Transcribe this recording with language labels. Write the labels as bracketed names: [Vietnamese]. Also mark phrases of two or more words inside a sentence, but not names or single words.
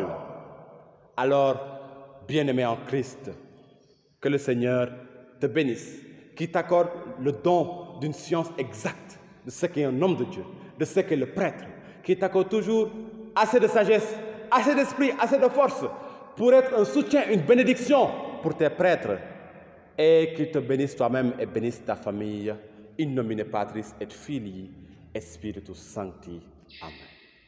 [French] Alors, bien-aimé en Christ, que le Seigneur te bénisse, qu'il t'accorde le don d'une science exacte de ce qu'est un homme de Dieu, de ce qu'est le prêtre, qu'il t'accorde toujours assez de sagesse, assez d'esprit, assez de force pour être un soutien, une bénédiction pour tes prêtres, et qu'il te bénisse toi-même et bénisse ta famille. [Latin] In nomine Patris et Filii et Spiritus Sancti. Amen.